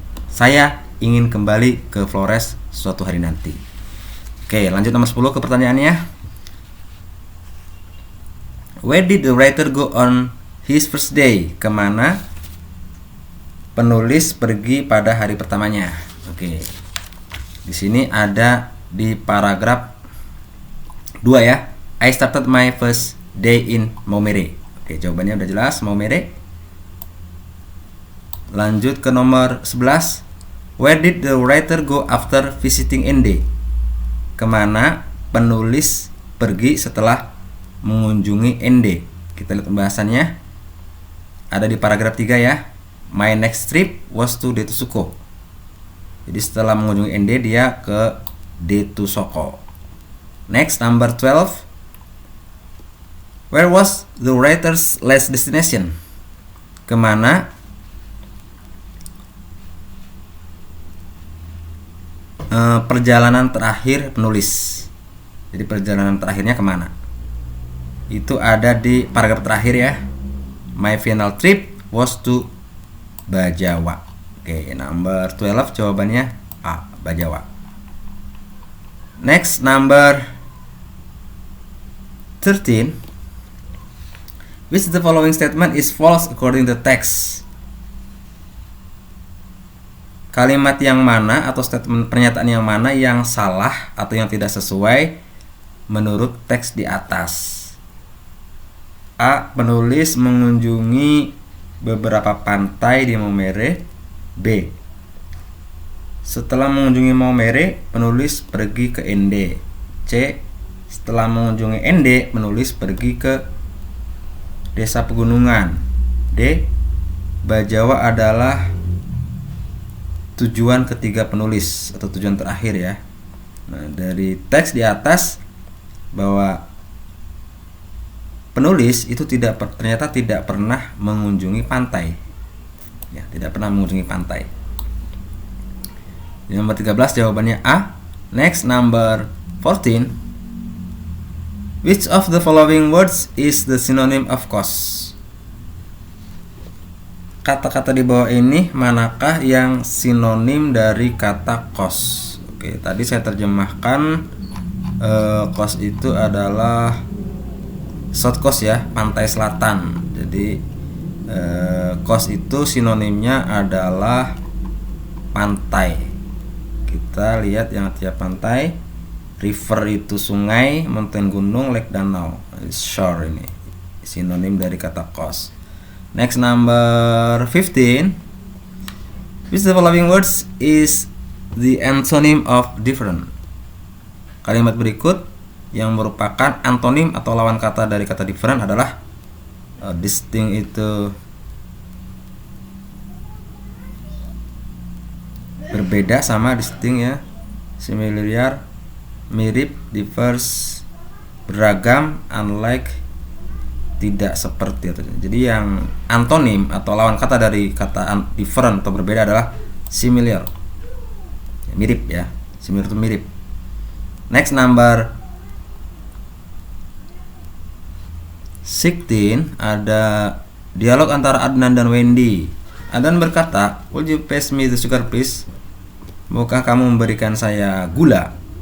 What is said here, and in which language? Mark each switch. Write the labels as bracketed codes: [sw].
[id] Saya ingin kembali ke Flores suatu hari nanti. Oke, lanjut nomor 10 ke pertanyaannya. [en] Where did the writer go on his first day? [id] Kemana penulis pergi pada hari pertamanya? Oke. Di sini ada di paragraf 2 ya. [en] I started my first day in Maumere. Oke, jawabannya udah jelas, Maumere. Lanjut ke nomor 11. Where did the writer go after visiting Ende? [id] Kemana penulis pergi setelah mengunjungi Ende? Kita lihat pembahasannya. Ada di paragraf 3 ya. [en] My next trip was to Detusoko. [id] Jadi setelah mengunjungi Ende, dia ke Detusoko. [en] Next, number 12. Where was the writer's last destination? [id] Kemana perjalanan terakhir penulis? Jadi perjalanan terakhirnya kemana? Itu ada di paragraf terakhir ya. [en] My final trip was to Bajawa. [id] Oke, number 12 jawabannya A, Bajawa. [en] Next, number 13. Which the following statement is false according to text? [id] Kalimat yang mana atau statement pernyataan yang mana yang salah atau yang tidak sesuai menurut teks di atas? A. Penulis mengunjungi beberapa pantai di Maumere. B. Setelah mengunjungi Maumere, penulis pergi ke Ende. C. Setelah mengunjungi Ende, penulis pergi ke desa pegunungan. D. Bajawa adalah tujuan ketiga penulis atau tujuan terakhir ya. Nah, dari teks di atas bahwa penulis itu ternyata tidak pernah mengunjungi pantai. Ya, tidak pernah mengunjungi pantai. Nomor 13 jawabannya A. Next, number 14. [en] Which of the following words is the synonym of cost? [id] Kata-kata di bawah ini manakah yang sinonim dari kata cost? Oke, tadi saya terjemahkan cost itu adalah South Coast ya, pantai selatan. Jadi coast itu sinonimnya adalah pantai. Kita lihat yang tiap pantai. River itu sungai, mountain gunung, lake danau. Shore ini sinonim dari kata coast. [en] Next, number 15. Which the following words is the antonym of different? [id] Kalimat berikut yang merupakan antonim atau lawan kata dari kata different adalah distinct itu berbeda sama distinct ya. Similar, mirip, diverse, beragam, unlike, tidak seperti. Jadi yang antonim atau lawan kata dari kata different atau berbeda adalah similar, mirip ya. [en] Similar itu mirip. Next, number 16. [id] Ada dialog antara Adnan dan Wendy. [en] Adnan berkata, "Would you pass me the sugar please?" [id] Maukah kamu memberikan saya gula?